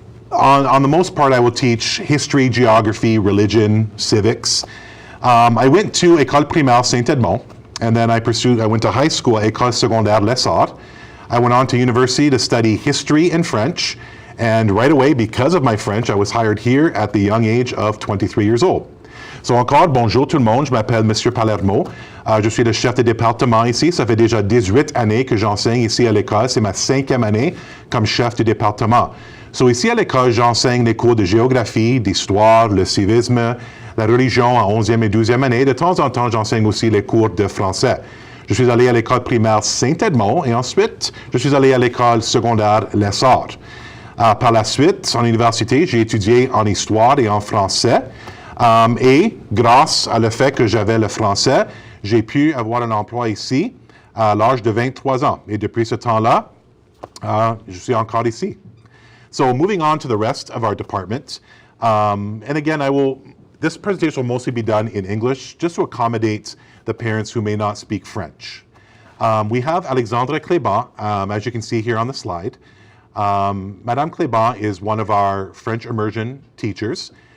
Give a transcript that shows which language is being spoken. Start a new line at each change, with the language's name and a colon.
English: On the most part, I will teach history, geography, religion, civics. I went to École Primaire Saint-Edmond, and then I went to high school at École Secondaire Lessard. I went on to university to study history and French, and right away, because of my French, I was hired here at the young age of 23 years old.
French: So encore, bonjour tout le monde, je m'appelle Monsieur Palermo. Je suis le chef de département ici. Ça fait déjà 18 années que j'enseigne ici à l'école. C'est ma 5e année comme chef du département. So ici à l'école, j'enseigne les cours de géographie, d'histoire, le civisme, la religion en 11e et 12e année. De temps en temps, j'enseigne aussi les cours de français. Je suis allé à l'école primaire Saint-Edmond et ensuite, je suis allé à l'école secondaire Lessard. Par la suite, en université, j'ai étudié en histoire et en français. Et grâce à le fait que j'avais le français, j'ai pu avoir un emploi ici à l'âge de 23 ans. Et depuis ce temps-là, je suis encore ici.
English: So moving on to the rest of our department. And again, this presentation will mostly be done in English, just to accommodate the parents who may not speak French. We have Alexandre Cléban, as you can see here on the slide. Madame Cléban is one of our French immersion teachers.